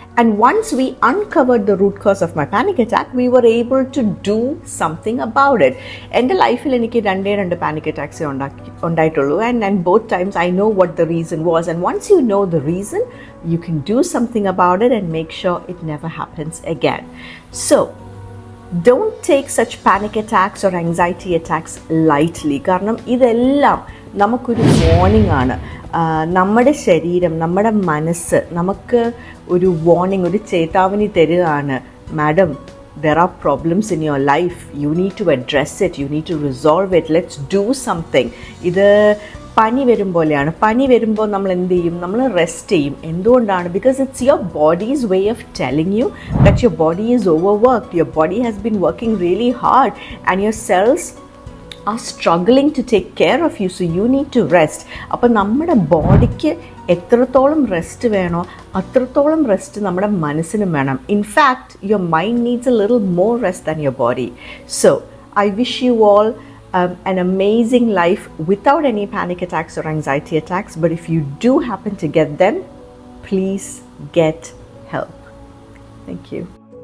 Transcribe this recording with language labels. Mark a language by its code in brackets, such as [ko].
[en] And once we uncovered the root cause of my panic attack, we were able to do something about it. [ml] എൻ്റെ ലൈഫിൽ എനിക്ക് 2 panic attacks ഉണ്ടായിട്ടുള്ളൂ. [en] And both times I know what the reason was. And once you know the reason, you can do something about it and make sure it never happens again. So, don't take such panic attacks or anxiety attacks lightly. [ml] കാരണം ഇതെല്ലാം നമുക്കൊരു warning ആണ്. നമ്മുടെ ശരീരം, നമ്മുടെ മനസ്സ് നമുക്ക് ഒരു വാർണിംഗ്, ഒരു ചേതാവനി തരികയാണ്. [en] Madam, there are problems in your life, you need to address it, you need to resolve it, let's do something. [ml] ഇത് പനി വരുമ്പോലെയാണ്. പനി വരുമ്പോൾ നമ്മൾ എന്ത് ചെയ്യും? നമ്മൾ റെസ്റ്റ് ചെയ്യും. എന്തുകൊണ്ടാണ്? [en] Because it's your body's way of telling you that your body is overworked, your body has been working really hard and your cells are struggling to take care of you, so you need to rest. [ml] അപ്പോൾ നമ്മുടെ ബോഡിക്ക് എത്രത്തോളം rest വേണോ അത്രത്തോളം rest നമ്മുടെ മനസ്സിനും വേണം. [en] In fact your mind needs a little more rest than your body. So I wish you all an amazing life without any panic attacks or anxiety attacks, but if you do happen to get them, please get help. Thank you.